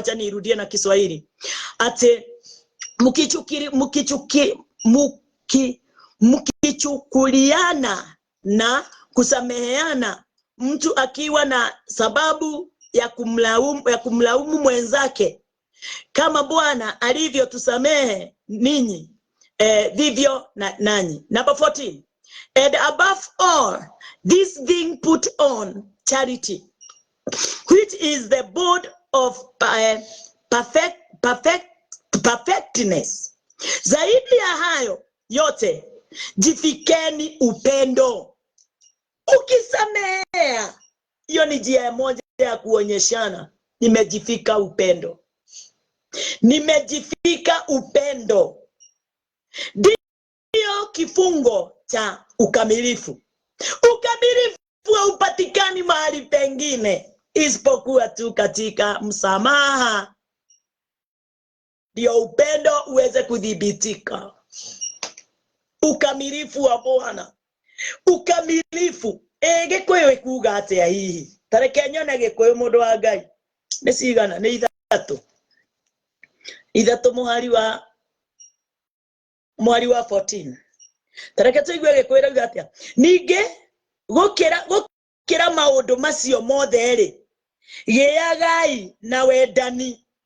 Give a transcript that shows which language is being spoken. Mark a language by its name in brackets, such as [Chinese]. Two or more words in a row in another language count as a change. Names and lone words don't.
[Swahili] Wacha nirudie na Kiswahili. Ate mkichukuliana na kusameheana, mtu akiwa na sababu ya kumlaumu mwenzake, kama Bwana alivyo tusamehe ninyi, vivyo nanyi. [English] Number 14. And above all, this thing put on charity, which is the bond of perfectness. [Swahili] Zaidi ya hayo yote, jifikeni upendo. Ukisamehea, hiyo ni njia moja ya kuonyeshana nimejifika upendo. Nimejifika upendo. Ndio ndio kifungo cha ukamilifu. Ukamilifu haupatikani mahali pengine isipokuwa tu katika msamaha, ndio upendo uweze kudhibitika. Ukamilifu wa Bwana, ukamilifu. [Kikuyu] Gikuyu ikuga atia hihi? Tareke nyone Gikuyu mundu wa Ngai. Ni cigana? Ni ithatu muhari wa 14. Tareke tuigue Gikuyu rauga atia? Ninge gukira maundu macio mothe ri, giagai na wendani.